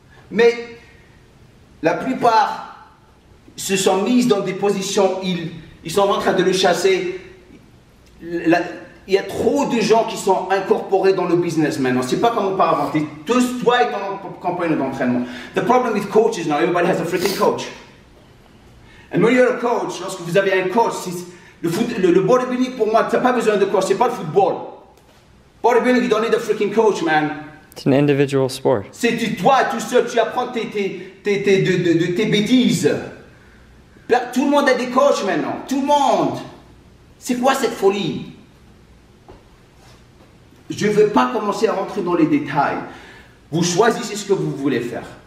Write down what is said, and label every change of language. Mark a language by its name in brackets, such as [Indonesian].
[French] Mais la plupart se sont mis dans des positions, ils sont en train de le chasser. Il y a trop de gens qui sont incorporés dans le business maintenant. C'est pas comme auparavant. Tous, toi et ton compagnon d'entraînement. [English] The problem with coaches now, everybody has a freaking coach. And when you're a coach, [French] lorsque vous avez un coach, le bodybuilding pour moi, tu n'as pas besoin de coach, c'est pas le football. [English] Bodybuilding, you don't need a freaking coach, man. It's an individual sport. [French] C'est toi tout seul, tu apprends tes bêtises. Tout le monde a des coachs maintenant. Tout le monde. C'est quoi cette folie? Je ne veux pas commencer à rentrer dans les détails. Vous choisissez ce que vous voulez faire.